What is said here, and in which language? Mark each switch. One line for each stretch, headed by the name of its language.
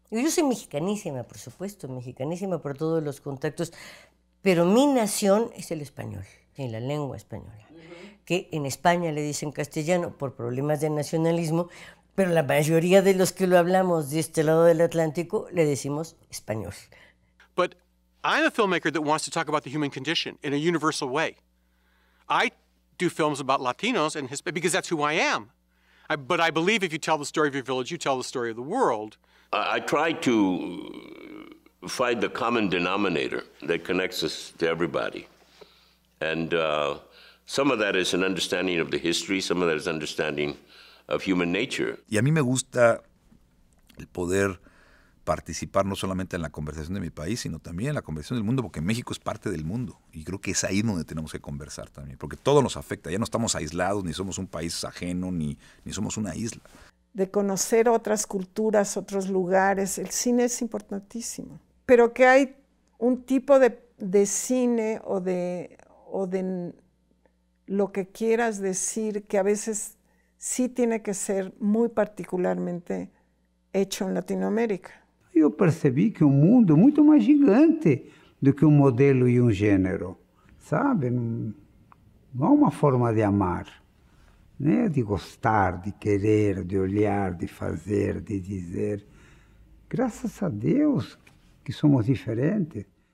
Spanish: Yo soy mexicanísima, por supuesto, mexicanísima por todos los contactos, pero mi nación es el español, en la lengua española, que en España le dicen castellano por problemas de nacionalismo, pero la mayoría de los que lo hablamos de este lado del Atlántico le decimos español.
English: But I'm a filmmaker that wants to talk about the human condition in a universal way. I do films about Latinos and because that's who I am. But I believe if you tell the story of your village, you tell the story of the world. I try to find the common denominator that connects us to everybody. And some of that is an understanding of the history, some of that is understanding of human nature.
Spanish: Y a mí me gusta el poder participar no solamente en la conversación de mi país, sino también en la conversación del mundo, porque México es parte del mundo. Y creo que es ahí donde tenemos que conversar también, porque todo nos afecta. Ya no estamos aislados, ni somos un país ajeno, ni somos una isla. De conocer otras culturas, otros lugares. El cine es importantísimo. Pero que hay un tipo de cine o de lo que quieras decir que a veces sí tiene que ser muy particularmente hecho en Latinoamérica.
Portuguese: Eu percebi que o mundo é muito mais gigante do que um modelo e um gênero, sabe? Não há uma forma de amar, né? De gostar, de querer, de olhar, de fazer, de dizer. Graças a Deus que somos diferentes.